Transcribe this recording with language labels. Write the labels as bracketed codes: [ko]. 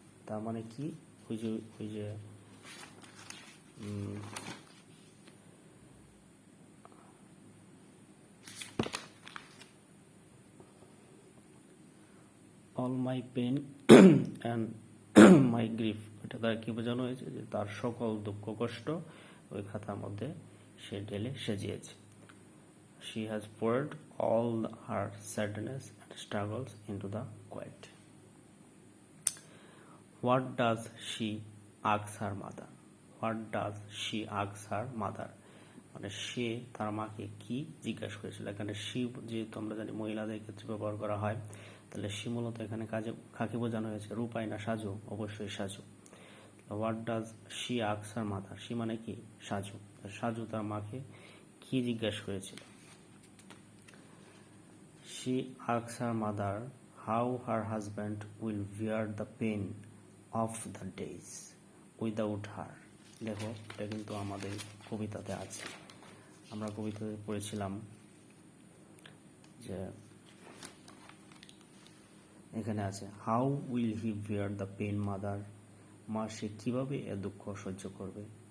[bn] তার মানে কি, ওই যে all my pen and my grief, এটা দ্বারা কি বোঝানো হয়েছে যে তার সকল দুঃখ কষ্ট ওই খাতার মধ্যে সে ঢেলে সাজিয়েছে। [en] She has poured all her sadness and struggles into the quilt. What does she ask her mother? What does she ask her mother? [bn] মানে সে তার মাকে কি জিজ্ঞাসা করেছিল। এখানে সি যেহেতু আমরা জানি মহিলাদের ক্ষেত্রে ব্যবহার করা হয়, তাহলে সি মূলত এখানে কাকে বোঝানো হয়েছে, রূপাই না সাজু, অবশ্যই Saju. [en] what does she ask her mother, [bn] C মানে কি, [en] Saju. [bn] সাজু তার মাকে কি জিজ্ঞাসা করেছিল। [en] She asks her mother how her husband will bear the pain of the days without her. [bn] দেখো এটা কিন্তু আমাদের কবিতাতে আছে, আমরা কবিতাতে পড়েছিলাম যে এখানে আছে [en] how will he bear the pain mother, [bn] মা সে কিভাবে এ দুঃখ সহ্য করবে।